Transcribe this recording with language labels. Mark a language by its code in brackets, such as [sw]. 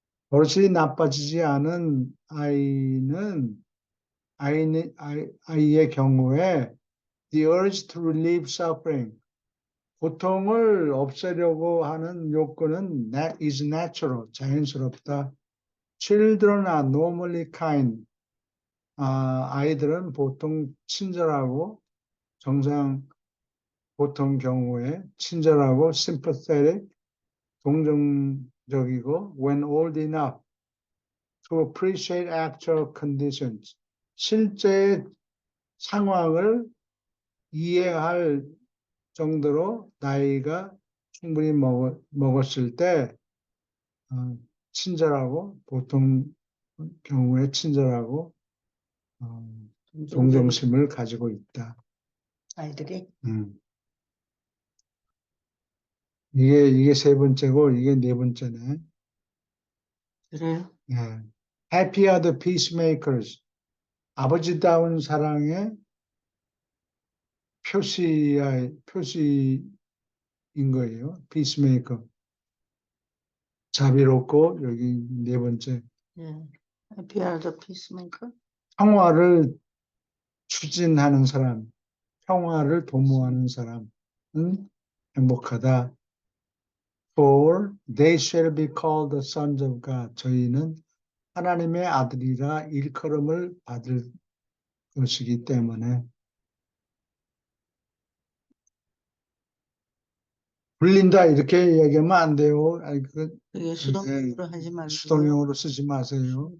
[ko] 버릇이 나빠지지 않은 아이의 경우에 [en] the urge to relieve suffering [ko] 고통을 없애려고 하는 욕구는 [en] is natural, [ko] 자연스럽다. [en] Children are normally kind. [ko] 아이들은 보통 친절하고 보통 경우에 친절하고 [en] sympathetic, [ko] 동정적이고 [en] when old enough to appreciate actual conditions. [ko] 실제 상황을 이해할 정도로 나이가 충분히 먹었을 때 친절하고 보통 경우에 친절하고 동정심을 가지고 있다. 아이들이? 이게 세 번째고 이게 네 번째네. 그래요? 예. [en] Happy are the peacemakers. [ko] 아버지다운 사랑의 표시인 거예요. peacemaker. 자비롭고, 여기 네 번째. 예. [en] Happy are the peacemaker. [ko] 평화를 추진하는 사람, 평화를 도모하는 사람은 행복하다. [en] For they shall be called the sons of God. [ko] 저희는 하나님의 아들이라 일컬음을 받을 것이기 때문에 불린다 이렇게 얘기하면 안 돼요. 아니, 그게 수동으로 하지 말고. 수동형으로 쓰지 마세요.